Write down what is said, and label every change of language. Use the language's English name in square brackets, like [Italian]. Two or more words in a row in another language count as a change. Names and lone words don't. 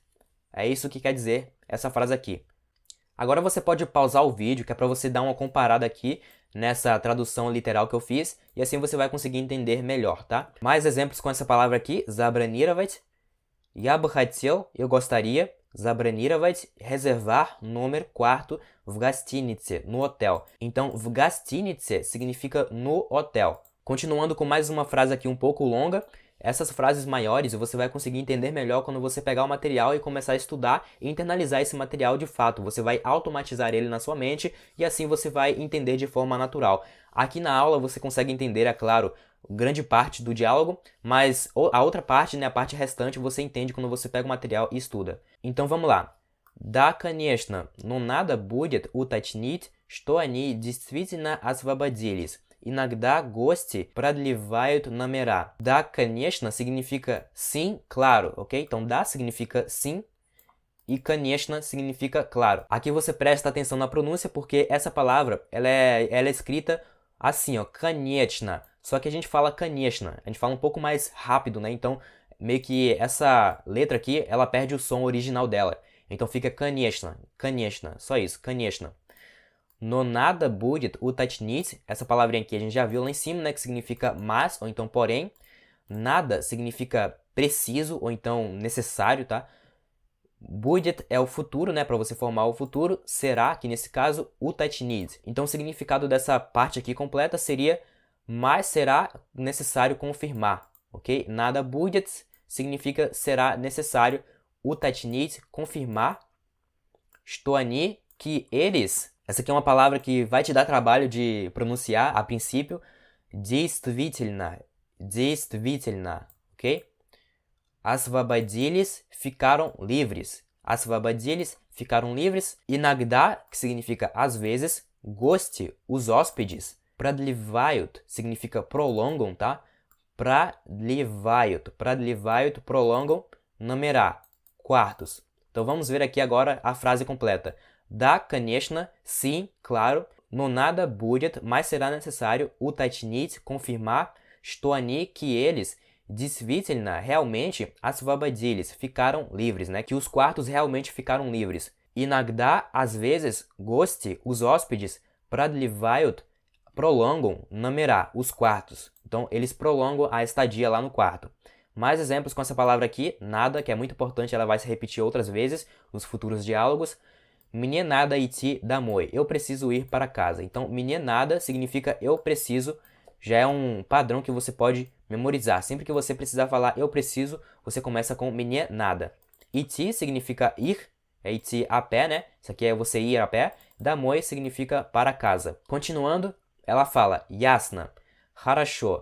[Portuguese] É isso que quer dizer essa frase aqui. Agora você pode pausar o vídeo, que é para você dar uma comparada aqui nessa tradução literal que eu fiz, e assim você vai conseguir entender melhor, tá? Mais exemplos com essa palavra aqui, [Russian] забронировать. Я бы хотел, [Portuguese] eu gostaria, забронировать, reservar, número, quarto, [Russian] в гостинице, [Portuguese] no hotel. Então, [Russian] в гостинице [Portuguese] significa no hotel. Continuando com mais uma frase aqui um pouco longa, essas frases maiores você vai conseguir entender melhor quando você pegar o material e começar a estudar e internalizar esse material de fato. Você vai automatizar ele na sua mente e assim você vai entender de forma natural. Aqui na aula você consegue entender, é claro, grande parte do diálogo, mas a outra parte, né, a parte restante, você entende quando você pega o material e estuda. Então vamos lá. [Russian] Да, конечно, но надо будет уточнить, что они действительно освободились. Иногда гости продлевают номера. Да, конечно, [Portuguese] significa sim, claro, ok? Então, да significa sim e конечно significa claro. Aqui você presta atenção na pronúncia porque essa palavra, ela é escrita assim, ó, конечно. Só que a gente fala конечно, a gente fala um pouco mais rápido, né? Então, meio que essa letra aqui, ela perde o som original dela. Então fica [Russian] конечно, конечно, [Portuguese] só isso, [Russian] конечно. Но надо будет уточнить, [Portuguese] essa palavrinha aqui a gente já viu lá em cima, né, que significa mas, ou então porém. Nada significa preciso, ou então necessário, tá? Будет é o futuro, né, para você formar o futuro. Será, que nesse caso, уточнить. Então o significado dessa parte aqui completa seria mas será necessário confirmar, ok? [Russian] надо будет [Portuguese] significa será necessário уточнить, confirmar. [Russian] Что они, [Portuguese] que eles... Essa aqui é uma palavra que vai te dar trabalho de pronunciar a princípio. [Russian] Действительно. Действительно. Ok? Освободились, [Portuguese] ficaram livres. Освободились, ficaram livres. Иногда, que significa às vezes. Гости, os hóspedes. Продлевают, significa prolongam, tá? [Russian] Продлевают. Продлевают, prolongam. Номера, [Portuguese] quartos. Então vamos ver aqui agora a frase completa. [Russian] Да, конечно, [Portuguese] sim, claro, [Russian] но надо будет, [Portuguese] mas será necessário уточнить, confirmar, [Russian] что они, [Portuguese] que eles, действительно, realmente, освободились, ficaram livres, né? Que os quartos realmente ficaram livres. Иногда, às vezes, гости, os hóspedes, [Russian] продлевают, prolongam, номера, [Portuguese] os quartos. Então, eles prolongam a estadia lá no quarto. Mais exemplos com essa palavra aqui, nada, que é muito importante, ela vai se repetir outras vezes nos futuros diálogos. [Russian] Мне надо идти домой. [Portuguese] Eu preciso ir para casa. Então, [Russian] мне надо [Portuguese] significa eu preciso. Já é um padrão que você pode memorizar. Sempre que você precisar falar eu preciso, você começa com [Russian] мне надо. [Portuguese] Идти significa ir. É идти a pé, né? Isso aqui é você ir a pé. Домой significa para casa. Continuando, ela fala [Russian] ясно. Хорошо.